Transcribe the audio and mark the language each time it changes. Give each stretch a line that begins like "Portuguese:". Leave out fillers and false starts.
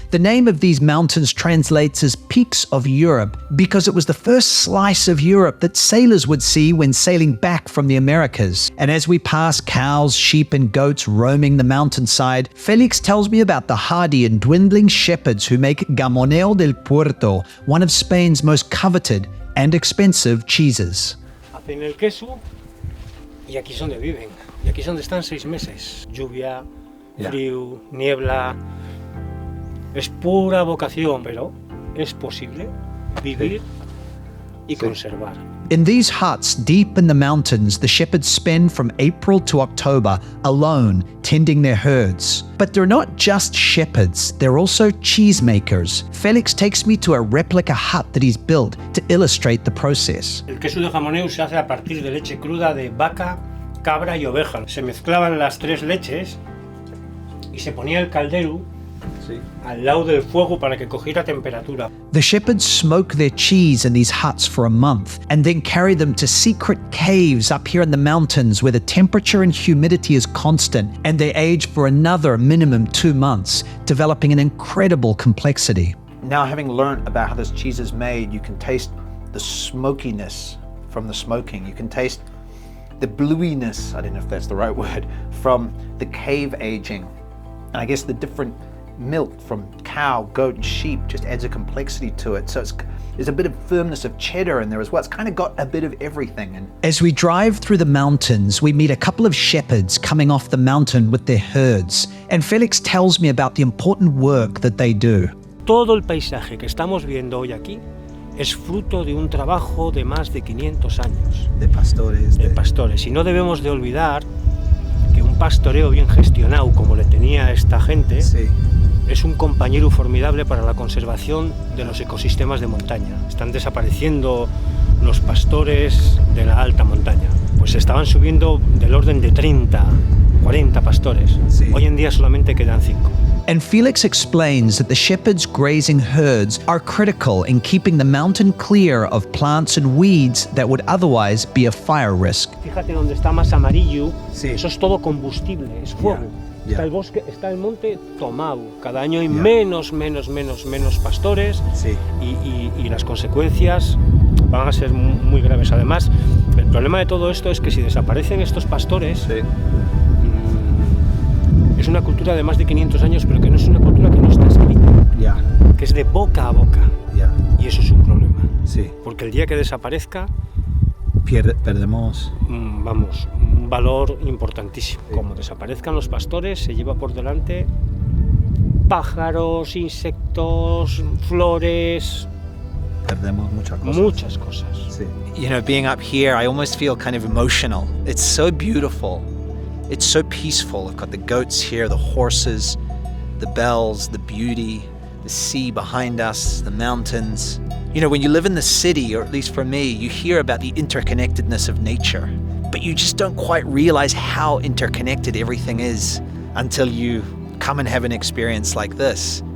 English: The name of these mountains translates as Peaks of Europe because it was the first slice of Europe that sailors would see when sailing back from the Americas. And as we pass cows, sheep, and goats roaming the mountainside, Felix tells me about the hardy and dwindling shepherds who make Gamoneo del Puerto, one of Spain's most coveted and expensive cheeses.
Spanish: Hacen el queso y aquí es donde viven. Y aquí es donde están 6 meses. Lluvia, frío, niebla. Es pura vocación, pero es posible vivir y conservar.
English: In these huts deep in the mountains, the shepherds spend from April to October alone tending their herds. But they're not just shepherds, they're also cheesemakers. Felix takes me to a replica hut that he's built to illustrate the process.
Spanish: El queso de jamoneo se hace a partir de leche cruda de vaca, cabra y oveja. Se mezclaban las 3 leches y se ponía el caldero Sí. al lado del fuego para que cogiera temperatura.
English: The shepherds smoke their cheese in these huts for a month and then carry them to secret caves up here in the mountains where the temperature and humidity is constant, and they age for another minimum 2 months, developing an incredible complexity. Now, having learned about how this cheese is made, you can taste the smokiness from the smoking. You can taste the bluiness, I don't know if that's the right word, from the cave aging. And I guess the different milk from cow, goat, and sheep just adds a complexity to it. So there's a bit of firmness of cheddar in there as well. It's kind of got a bit of everything. And As we drive through the mountains, we meet a couple of shepherds coming off the mountain with their herds, and Felix tells me about the important work that they do.
Spanish: Todo el paisaje que estamos viendo hoy aquí es fruto de un trabajo de más de 500 años de pastores. de pastores. Y no debemos de olvidar que un pastoreo bien gestionado, como le tenía esta gente, Sí. es un compañero formidable para la conservación de los ecosistemas de montaña. Están desapareciendo los pastores de la alta montaña. Pues estaban subiendo del orden de 30, 40 pastores. Sí. Hoy en día solamente quedan 5. And Felix explains that the shepherds grazing herds are critical in keeping the mountain clear of plants and weeds that would otherwise be a fire risk. Fíjate donde está más amarillo, Sí. eso es todo combustible, es fuego. Ya. Está el bosque, está el monte tomado. Cada año hay menos pastores Sí. y las consecuencias van a ser muy graves. Además, el problema de todo esto es que si desaparecen estos pastores, Sí. es una cultura de más de 500 años, pero que no es una cultura que no está escrita, Ya. que es de boca a boca. Ya. Y eso es un problema, Sí. porque el día que desaparezca, Perdemos. vamos, un valor importantísimo. Como desaparezcan los pastores, se lleva por delante pájaros, insectos, flores, Perdemos muchas cosas. muchas cosas. Sí.
English: You know, being up here, I almost feel kind of emotional. It's so beautiful. It's so peaceful. I've got the goats here, the horses, the bells, the beauty, the sea behind us, the mountains. You know, when you live in the city, or at least for me, you hear about the interconnectedness of nature, but you just don't quite realize how interconnected everything is until you come and have an experience like this.